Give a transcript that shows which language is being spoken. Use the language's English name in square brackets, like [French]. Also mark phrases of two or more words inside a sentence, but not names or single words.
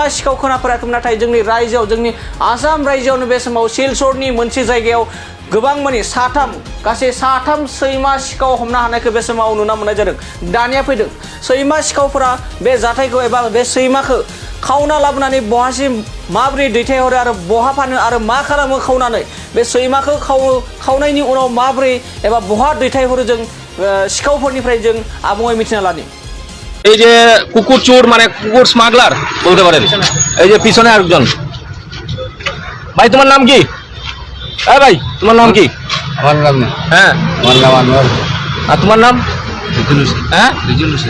[Bodo] सिखाव खोनाफेराखै नाथाय जोंनि रायजोआव जोंनि आसाम रायजोआवनो बे समाव सिलचरनि मोनसे जायगायाव गोबां मानि गासै साथाम सैमा सिखाव हमनो हानायखौ बे समाव नुना मोननाय जादों दानिया फैदों सैमा सिखावफोरा बे जाथायखौ एबा बे सैमाखौ खावना लाबोनानै बहासिम माबोरै दैथायहरो आरो बहा फानो आरो मा खालामो खावनानै बे सैमाखौ खावनायनि उनाव माबोरै एबा बहा दैथायहरो जों सिखावफोरनिफ्राय जों आबुङै मिथिना लानि [Bangla] এই যে কুকুর চোর মানে কুকুর স্মাগলার বলতে পারেন এই যে পিছনে আরেকজন ভাই তোমার নাম কি হ্যাঁ ভাই তোমার নাম কি আমার নাম না হ্যাঁ আমার নাম আনোয়ার আর তোমার নাম রিজুল হোসেন হ্যাঁ রিজুল হোসেন